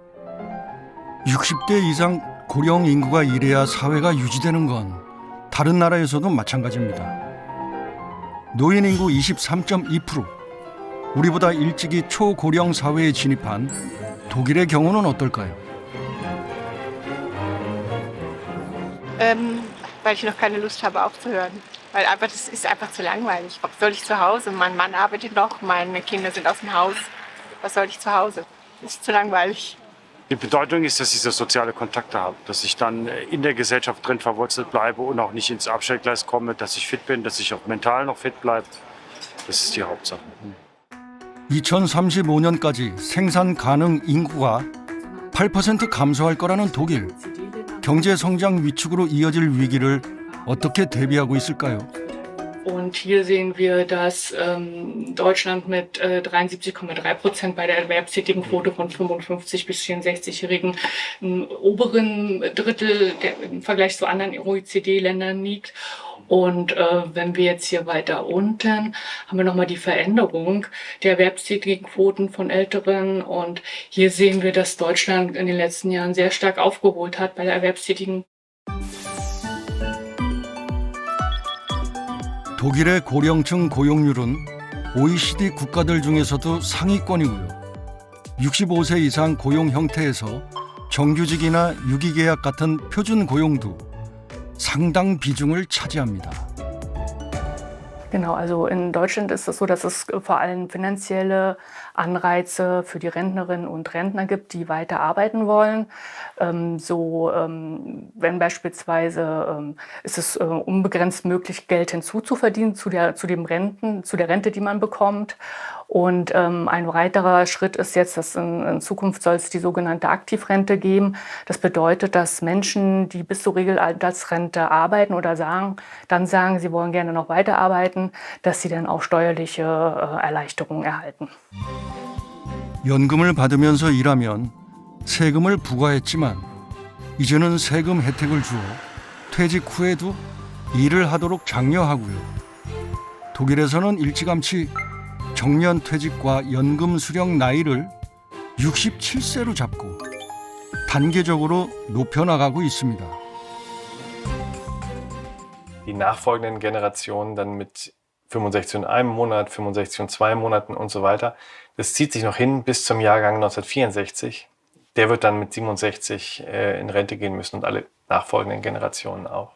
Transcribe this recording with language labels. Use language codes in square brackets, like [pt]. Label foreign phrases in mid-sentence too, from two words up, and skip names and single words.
[ko] 60대 이상 고령 인구가 일해야 사회가 유지되는 건 다른 나라에서도 마찬가지입니다. 노인 인구 23.2%, 우리보다 일찍이 초고령 사회에 진입한 독일의 경우는 어떨까요? [de] Weil ich noch keine Lust habe aufzuhören. Weil das ist einfach zu langweilig. Was soll ich zu Hause? Mein Mann arbeitet noch, meine Kinder sind aus dem Haus. Was soll ich zu Hause? Das ist zu langweilig. Die Bedeutung ist, dass ich das soziale Kontakte habe, dass ich dann in der Gesellschaft drin verwurzelt bleibe und auch nicht ins Abstellgleis komme, dass ich fit bin, dass ich auch mental noch fit bleibe. Das ist die Hauptsache. [ko] 2035년까지 생산 가능 인구가 8% 감소할 거라는 독일. 경제 성장 위축으로 이어질 위기를 어떻게 대비하고 있을까요? [de] Und hier sehen wir, dass Deutschland mit 73,3% bei der Erwerbstätigenquote von 55 bis 64-Jährigen im oberen Drittel im Vergleich zu anderen OECD-Ländern liegt. Und wenn wir jetzt hier weiter unten, haben wir nochmal die Veränderung der Erwerbstätigenquoten von Älteren. Und hier sehen wir, dass Deutschland in den letzten Jahren sehr stark aufgeholt hat bei der Erwerbstätigen. [ko] 독일의 고령층 고용률은 OECD 국가들 중에서도 상위권이고요. 65세 이상 고용 형태에서 정규직이나 유기계약 같은 표준 고용도 상당 비중을 차지합니다. [de] Genau, also in Deutschland ist es so, dass es vor allem finanzielle Anreize für die Rentnerinnen und Rentner gibt, die weiter arbeiten wollen. Wenn beispielsweise ist es unbegrenzt möglich, Geld hinzuzuverdienen zu der Rente, die man bekommt. Und ein weiterer Schritt ist jetzt, dass in Zukunft soll es die sogenannte Aktivrente geben. Das bedeutet, dass Menschen, die bis zur Regelaltersrente arbeiten oder sagen, sie wollen gerne noch weiterarbeiten, dass sie dann auch steuerliche Erleichterungen erhalten. [ko] 연금을 받으면서 일하면 세금을 부과했지만 이제는 세금 혜택을 주어 퇴직 후에도 일을 하도록 장려하고요. 독일에서는 일찌감치 정년 퇴직과 연금 수령 나이를 67세로 잡고 단계적으로 높여나가고 있습니다. [de] Die nachfolgenden Generationen dann mit 65 und einem Monat, 65 und 2 Monaten und so weiter. Das zieht sich noch hin bis zum Jahrgang 1964. Der wird dann mit 67 in Rente gehen müssen und alle nachfolgenden Generationen auch.